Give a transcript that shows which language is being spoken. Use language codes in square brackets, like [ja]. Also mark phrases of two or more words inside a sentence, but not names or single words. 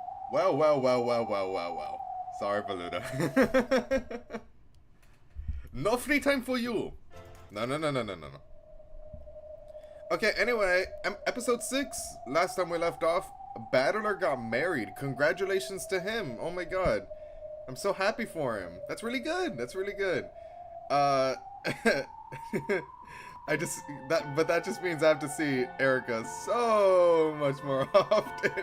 [en] Well, well, well, well, well, well, well. Sorry, Valuda. No free time for you. No, no, no, no, no, no, no. Okay, anyway, episode 6. Last time we left off, Battler got married. Congratulations to him. Oh my god. I'm so happy for him. That's really good. That's really good. Uh... but that just means I have to see Erica so much more often.